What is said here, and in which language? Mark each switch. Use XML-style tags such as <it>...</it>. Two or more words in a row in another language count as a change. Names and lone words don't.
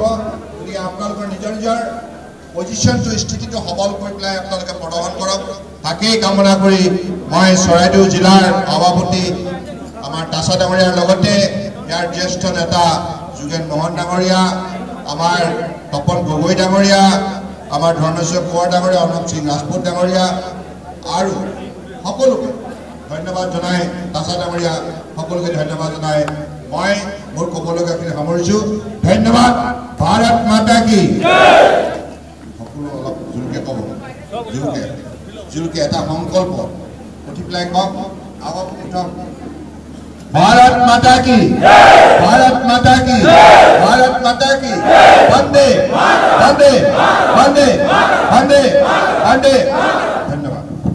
<as>গতিকে আপোনালোকৰ নিজৰ নিজৰ পজিশ্যনটো, স্থিতিটো সবল কৰি পেলাই আপোনালোকে প্ৰদৰ্শন কৰক, তাকেই কামনা কৰি মই চৰাইদেউ জিলাৰ সভাপতি আমাৰ দাসা ডাঙৰীয়াৰ লগতে ইয়াৰ জ্যেষ্ঠ নেতা যোগেন মোহন ডাঙৰীয়া, আমাৰ তপন গগৈ ডাঙৰীয়া, আমাৰ ধৰ্মেশ্বৰ কোঁৱৰ ডাঙৰীয়া, অনুপ সিং ৰাজপুত ডাঙৰীয়া আৰু সকলোকে ধন্যবাদ জনাই, দাসা ডাঙৰীয়া সকলোকে ধন্যবাদ জনাই মই মোৰ ক'বলগীয়াখিনি সামৰিছোঁ।</as> <hi>ধন্যবাদ। भारत माता की।</hi> <as>সকলো অলপ জোৰকে ক'ব, জোৰকে এটা সংকল্প উঠি পেলাই কওক, আগত উঠক।</as> <hi>भारत माता की, भारत माता की, भारत माता की, वंदे वंदे वंदे वंदे वंदे। धन्यवाद।</hi>